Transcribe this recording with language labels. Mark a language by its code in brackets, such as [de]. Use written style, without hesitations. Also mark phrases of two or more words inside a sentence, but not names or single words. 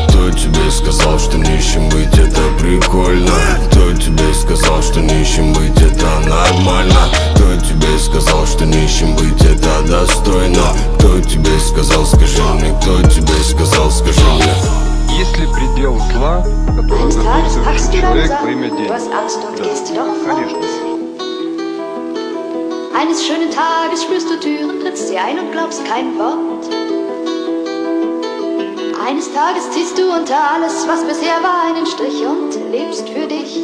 [ru] Кто тебе сказал, что нищим быть это прикольно? Кто тебе сказал, что нищим быть это нормально? Кто тебе сказал, что нищим быть это достойно? Кто тебе сказал, скажи мне, кто тебе сказал, скажи [de] hast Angst und gehst doch fort. Eines schönen Tages spürst du Türen, trittst sie ein und glaubst kein Wort. Eines Tages ziehst du unter alles, was bisher war, einen Strich und lebst für dich.